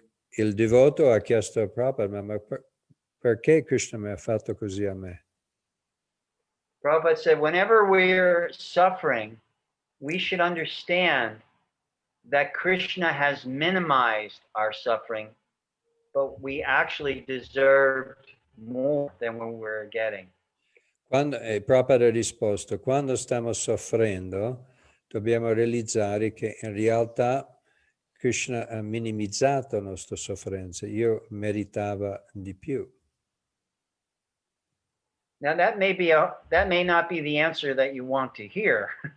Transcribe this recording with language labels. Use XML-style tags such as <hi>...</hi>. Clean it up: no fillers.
<it>Il devoto ha chiesto a Prabhupada, ma perché Krishna mi ha fatto così a me?</it> <en>Prabhupada said, whenever we're suffering, we should understand that Krishna has minimized our suffering, but we actually deserved more than we were getting.</en> <it>Prabhupada ha risposto, quando stiamo soffrendo, dobbiamo realizzare che in realtà Krishna ha minimizzato la nostra sofferenza. Io meritava di più.</it> <en>Now that may not be the answer that you want to hear.</en>